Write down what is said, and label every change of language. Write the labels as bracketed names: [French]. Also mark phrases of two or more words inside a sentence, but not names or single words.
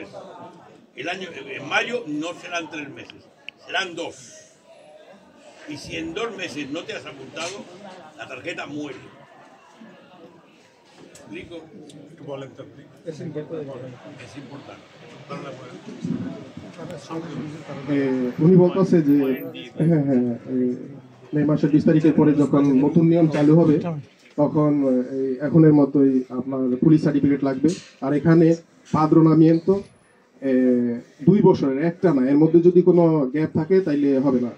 [Spanish] En mayo no serán 3 meses, serán 2. Y si en 2 meses no te has apuntado, la tarjeta muere. ¿Me explico? Es importante। Es importante. [Bangla] উনি বলতেছে যে হ্যাঁ হ্যাঁ মে মাসের 20 তারিখের পরে যখন নতুন নিয়ম চালু হবে তখন এখনের মতোই আপনার [English] police certificate [Bangla] লাগবে। আর এখানে padronamiento এ, 2 বছরের একটা না, এর মধ্যে যদি কোনো গ্যাপ থাকে তাইলে হবে না।